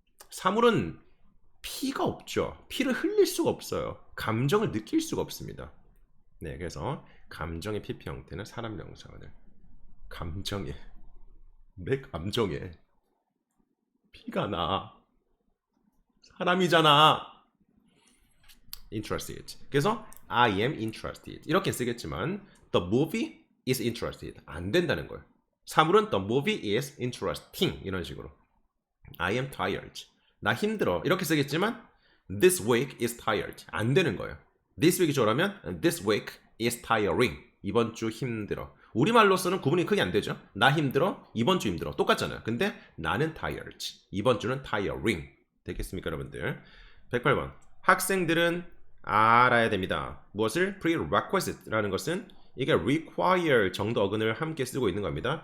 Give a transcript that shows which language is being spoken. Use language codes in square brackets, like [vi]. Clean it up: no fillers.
[ko] 사물은 피가 없죠. 피를 흘릴 수가 없어요. 감정을 느낄 수가 없습니다. 네, 그래서 감정의 pp 형태는 사람 명사만을 감정에 내 감정에 피가 나 사람이잖아. [en] interested. [ko] 그래서 [en] I am interested [ko] 이렇게 쓰겠지만 [en] the movie is interested [ko] 안 된다는 거예요. 사물은 [en] the movie is interesting [ko] 이런 식으로 [en] I am tired [ko] 나 힘들어 이렇게 쓰겠지만 [en] this week is tired [ko] 안 되는 거예요. [en] this week이 [ko] 좋으라면 [en] this week is tiring [ko] 이번 주 힘들어 우리말로서는 구분이 크게 안 되죠. 나 힘들어, 이번 주 힘들어. 똑같잖아요. 근데 나는 tired. 이번 주는 tiring. 되겠습니까, 여러분들? 108번. 학생들은 알아야 됩니다. 무엇을? prerequisite라는 것은 이게 require 정도 어근을 함께 쓰고 있는 겁니다.